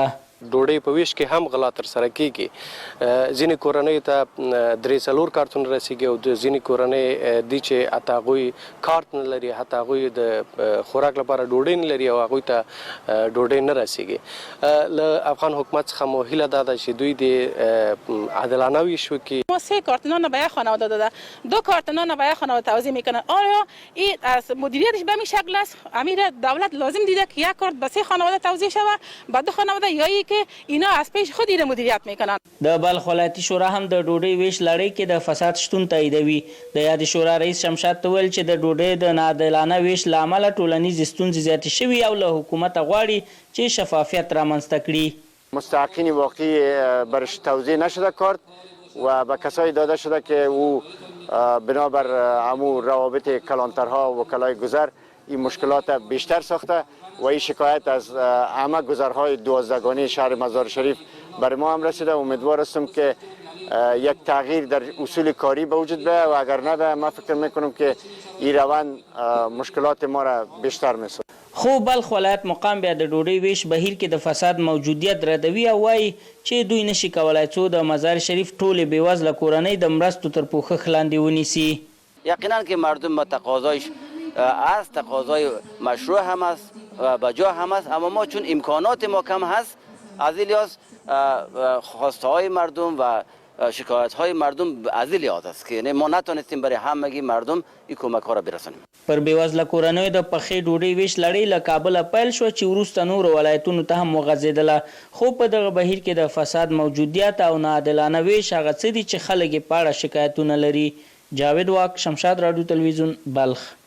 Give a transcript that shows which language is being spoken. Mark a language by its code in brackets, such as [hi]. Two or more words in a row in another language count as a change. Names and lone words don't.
[ps] ډوډۍ په ویش کې هم غلا ترسره کیږي. ځینې کورنۍ ته 3-4 کارتون رسیږي او د ځینې کورنۍ دي چې حتی هغوی کارت نه لري، حتی هغوی د خوراک لپاره ډوډۍ نه لري او هغوی ته ډوډۍ نه رسیږي. له افغان حکومت څخه مو هیله دا ده چې دوی د عادلانه ویش وکړي. [fa] ما 3 کارتونان به یک خانواده داده، 2 کارتونان به یک خانواده توزیع میکنن. آیا این از مدیریتش به این شکل است؟ امیر دولت لازم دیده که یک کارت به 3 خانواده توزیع شود، به 2 خانواده یا که اینا از پیش خود ایره مدیریت میکنن. [ps] د بلخ ولایتي شورا هم د ډوډۍ ویش لړۍ کې د فساد شتون تاییدوي. د یادې شورا رئیس شمشاد ته ویل چې د ډوډۍ د ناعادلانه ویش له امله ټولنیزې ستونزې زیاتې شوي او له حکومته غواړي چې شفافیت رامنځته کړي. [fa] مستحقین واقعی برش توضیح نشده کرد و به کسایی داده شده که او بنابر همو روابط کلانترها و وکلای گذر این مشکلات بیشتر ساخته و این شکایت از همه گذرهای 12گانه شهر مزار شریف بر ما هم رسیده. امیدوار هستم که یک تغییر در اصول کاری به وجود بیاید و اگر نه بیاید من فکر میکنم که این روند مشکلات ما را بیشتر میسازد. [ps] خو بلخ ولایت مقام بیا د ډوډۍ ویش بهیر کې د فساد موجودیت ردوي او وایي چې دوی نشي کولای څو د مزار شریف ټولې بېوزله کورنۍ د مرستو تر پوښښ لاندې ونیسي. [fa] یقینا که مردم با تقاضایش است، تقاضای مشروع هم است و بجا هم است، اما ما چون امکانات ما کم هست از این لحاظ خواسته های مردم و شکایت های مردم از این لحاظ است که یعنی ما نتونستیم برای همگی مردم این کمک ها را برسانیم. [ps] پر بېوزله کورنیو د پخې ډوډۍ ویش لړۍ له کابله پیل شوه چې وروسته نورو ولایتونو ته هم وغځېدله. خو په دغه بهیر کې د فساد موجودیت او ناعادلانه ویش هغه څه دي چې خلک یې په اړه شکایتونه لري. جاوید واک، شمشاد راډیو تلویزیون، بلخ.